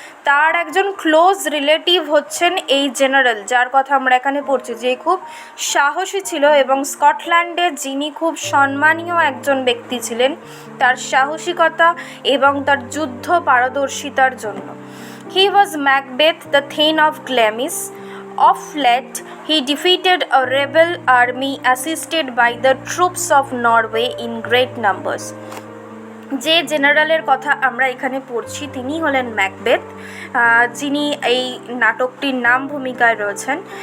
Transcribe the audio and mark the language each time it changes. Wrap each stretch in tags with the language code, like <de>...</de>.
<bn>তার একজন close relative হচ্ছেন এই জেনারেল, যার কথা আমরা এখানে পড়ছি, যে খুব সাহসী ছিল এবং স্কটল্যান্ডে যিনি খুব সম্মানীয় একজন ব্যক্তি ছিলেন তার সাহসিকতা এবং তার যুদ্ধ পারদর্শিতার জন্য।</bn> <en>He was Macbeth, the thane of Glamis. Of late, he defeated a rebel army assisted by the troops of Norway in great numbers.</en> <bn>যে জেনারেলের কথা আমরা এখানে পড়ছি তিনি হলেন ম্যাকবেথ, যিনি এই নাটকটির নাম ভূমিকায় রয়েছেন।</bn>